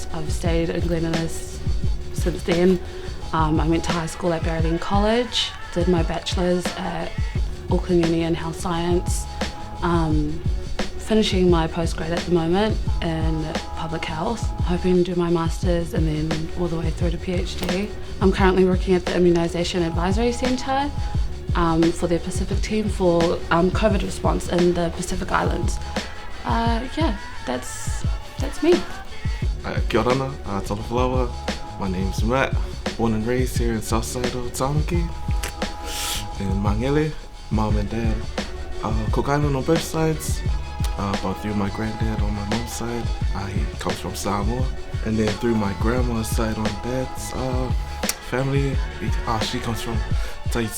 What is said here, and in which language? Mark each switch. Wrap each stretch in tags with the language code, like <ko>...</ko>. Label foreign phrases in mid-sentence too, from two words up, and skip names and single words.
<en>I've stayed in Glen Innes since then. I went to high school at Barrowden College, did my bachelor's at Auckland Uni in Health Science, finishing my postgrad at the moment in public health, hoping to do my master's and then all the way through to PhD. I'm currently working at the Immunisation Advisory Centre for their Pacific team for COVID response in the Pacific Islands. Yeah, that's me.</en> <mi>Kia ora, Talanoa.</mi> <en>My name's Matt, born and raised here in Southside of Tamaki, in Mangele. Mom and dad, Cook Island on both sides, but through my granddad on my mom's side, he comes from Samoa, and then through my grandma's side on dad's family, she comes from Tahiti.</en>